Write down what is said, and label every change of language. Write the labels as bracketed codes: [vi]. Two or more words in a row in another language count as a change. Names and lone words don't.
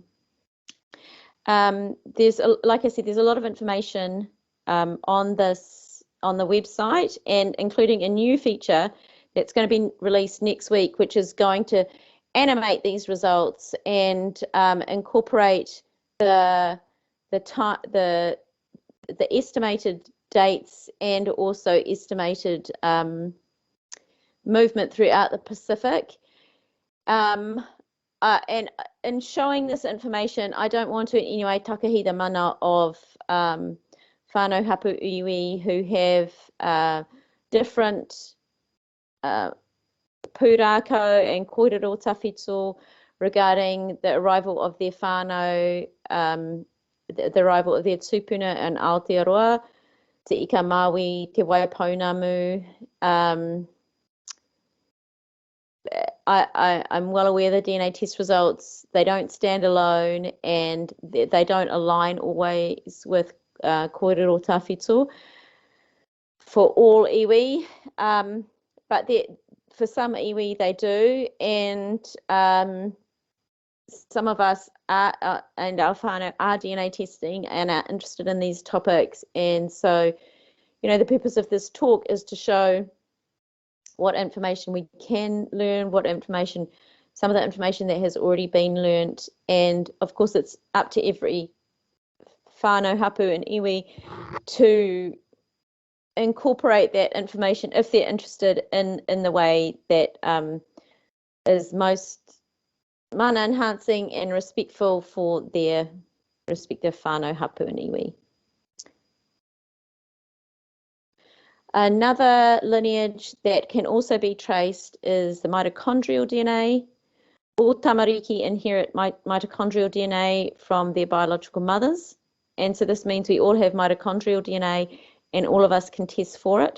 [en] There's, like I said, there's a lot of information on the website, and including a new feature that's going to be released next week, which is going to animate these results and incorporate the estimated dates and also estimated movement throughout the Pacific. And in showing this information, I don't want to in any way takahi the mana of [mi] whānau hapu iwi [en] who have different pūrākau and [mi] kōrero tawhito [en] regarding the arrival of their whānau, the arrival of their tupuna in Aotearoa, te ika Māui, te Waipounamu. I'm well aware the DNA test results, they don't stand alone and they don't align always with [mi] kōrero tawhito [en] for all iwi, but for some iwi they do, and some of us are, and our whānau are DNA testing and are interested in these topics. And so, the purpose of this talk is to show what information we can learn, some of the information that has already been learnt, and of course it's up to every [mi] whānau hapu [en] and iwi to incorporate that information if they're interested in the way that is most mana enhancing and respectful for their respective [mi] whānau hapu [en] and iwi. Another lineage that can also be traced is the mitochondrial DNA. All tamariki inherit mitochondrial DNA from their biological mothers. And so this means we all have mitochondrial DNA and all of us can test for it.